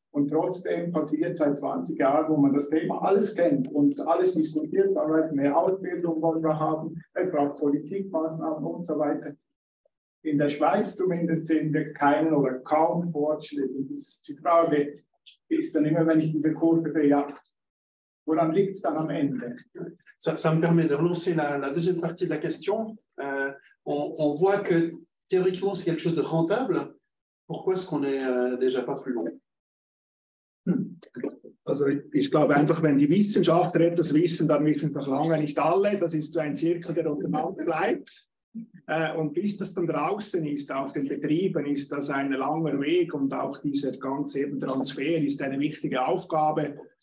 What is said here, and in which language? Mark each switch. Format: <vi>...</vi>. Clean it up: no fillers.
<de>Und trotzdem passiert seit 20 Jahren, wo man das Thema alles kennt und alles diskutiert, mehr Ausbildung wollen wir haben, es braucht Politikmaßnahmen und so weiter. In der Schweiz zumindest sehen wir keinen oder kaum Fortschritt. Und die Frage ist dann immer, wenn ich diese Kurve sehe, ja, woran liegt es dann am Ende?</de> <fr>Ça me permet de relancer la deuxième partie de la question. On voit que théoriquement, c'est quelque chose de rentable. Pourquoi est-ce qu'on n'est déjà pas plus loin?</fr> <de>Also ich glaube einfach, wenn die Wissenschaftler etwas wissen, dann wissen es noch lange nicht alle. Das ist so ein Zirkel, der untereinander bleibt. Und bis das dann draußen ist, auf den Betrieben, ist das ein langer Weg, und auch dieser ganze eben Transfer ist eine wichtige Aufgabe.</de>